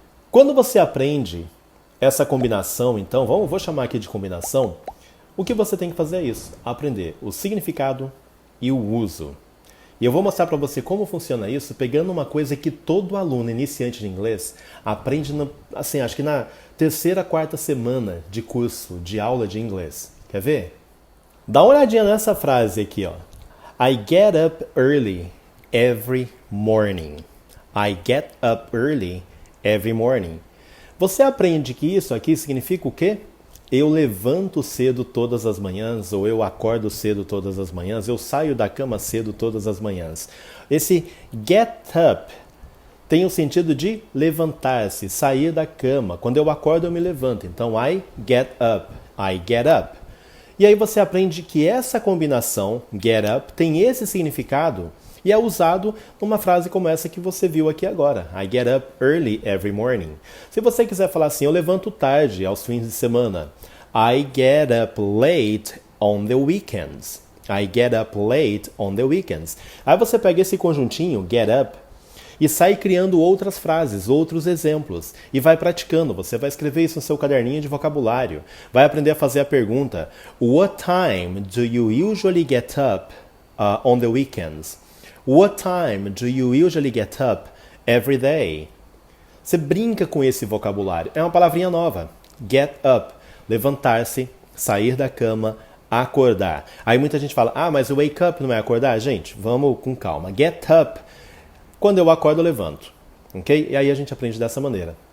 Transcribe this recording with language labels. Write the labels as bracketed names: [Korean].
[Portuguese] Quando você aprende essa combinação, então, vou chamar aqui de combinação, o que você tem que fazer é isso, aprender o significado e o uso. E eu vou mostrar para você como funciona isso, pegando uma coisa que todo aluno iniciante de inglês aprende, assim, acho que na terceira, quarta semana de curso, de aula de inglês. Quer ver? Dá uma olhadinha nessa frase aqui, ó. [English] I get up early every morning. I get up early every morning. [Portuguese] Você aprende que isso aqui significa o quê? Eu levanto cedo todas as manhãs, ou eu acordo cedo todas as manhãs, eu saio da cama cedo todas as manhãs. Esse get up tem o sentido de levantar-se, sair da cama. Quando eu acordo, eu me levanto. Então, [English] I get up. I get up. [Portuguese] E aí você aprende que essa combinação, get up, tem esse significado e é usado numa frase como essa que você viu aqui agora. [English] I get up early every morning. [Portuguese] Se você quiser falar assim, eu levanto tarde aos fins de semana. [English] I get up late on the weekends. I get up late on the weekends. [Portuguese] Aí você pega esse conjuntinho, get up, e sai criando outras frases, outros exemplos. E vai praticando. Você vai escrever isso no seu caderninho de vocabulário. Vai aprender a fazer a pergunta. [English] What time do you usually get up on the weekends? What time do you usually get up every day? [Portuguese] Você brinca com esse vocabulário. É uma palavrinha nova. Get up. Levantar-se, sair da cama, acordar. Aí muita gente fala, mas o wake up não é acordar? Gente, vamos com calma. Get up. Quando eu acordo, eu levanto. Ok? E aí a gente aprende dessa maneira.